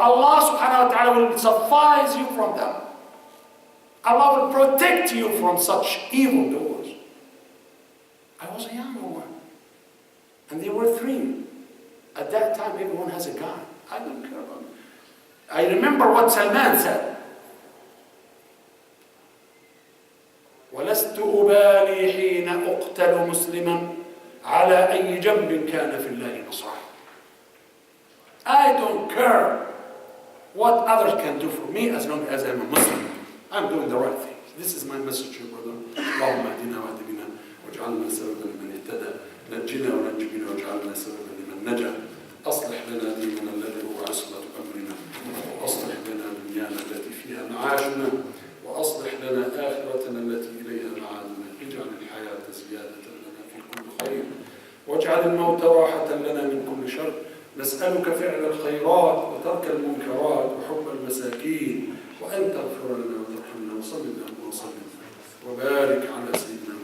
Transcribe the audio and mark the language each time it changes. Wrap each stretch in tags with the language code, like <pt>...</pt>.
<en>Allah subhanahu wa ta'ala will suffice you from them. Allah will protect you from such evil doers. I was a younger one, and there were 3. At that time, everyone has a gun. I don't care about it. I remember what Salman said.</en> <ar>وَلَسْتُ أُبَالِي حِينَ أُقْتَلُ مُسْلِمًا عَلَى أَيِّ جَنْبٍ كَانَ فِي اللَّهِ نَصْرًا.</ar> <en>I don't care what others can do for me as long as I'm a Muslim. I'm doing the right thing. This is my message to you, brother.</en> <ar>اللهم اهدنا واهد بنا واجعلنا سببا لمن اهتدى نجنا ونج بنا واجعلنا سببا لمن نجا أصلح لنا ديننا الذي هو عصمة أمرنا وأصلح لنا دنيانا التي فيها معاشنا وأصلح لنا آخرتنا التي إليها معادنا اجعل الحياة زيادة لنا في كل خير واجعل الموت راحة لنا من كل شر نسألك فعل الخيرات وترك المنكرات وحب المساكين وأن تغفر لنا وترحمنا وصل اللهم وسلم وبارك على سيدنا</ar>